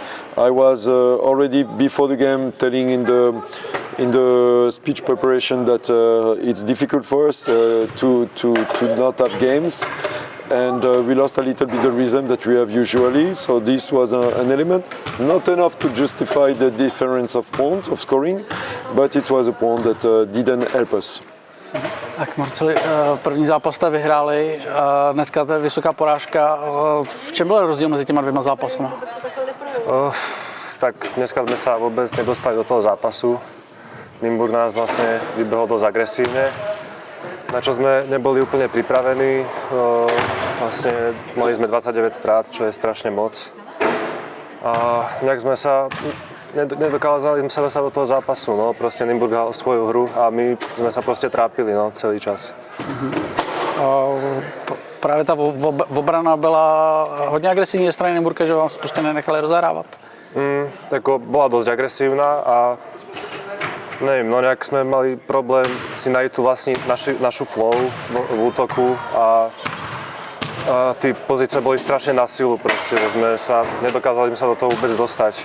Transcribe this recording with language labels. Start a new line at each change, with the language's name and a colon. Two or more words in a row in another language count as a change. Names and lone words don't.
English: I was already before the game telling in the speech preparation that it's difficult for us to not have games. And we lost a little bit the rhythm that we have usually, so this was an element, not enough to justify the difference of points of scoring, but it was a point that didn't help us.
Czech: Tak Marceli, první zápas jste vyhráli, dneska to je vysoká porážka. V čem byl rozdíl mezi těma 2 zápasama?
Slovak: Tak dneska sme sa vôbec nedostali do toho zápasu. Nymburk nás vlastne vybehol dosť agresívne, na čo sme neboli úplne pripravení. Vlastne mali sme 29 strát, čo je strašne moc. A nejak sme sa nedokázali sa dostať do toho zápasu. No. Proste Nymburk hral svoju hru a my sme sa proste trápili celý čas.
Czech: Právě ta obrana byla hodně agresivní ze strany Nymburka, že vám prostě nenechali rozehrávat.
Slovak: Tak bola dosť agresívna a neviem, no nejak sme mali problém si nájsť tu vlastne našu flow v útoku a tí pozície boli strašne na silu, proste nedokázali sme sa do toho vôbec dostať.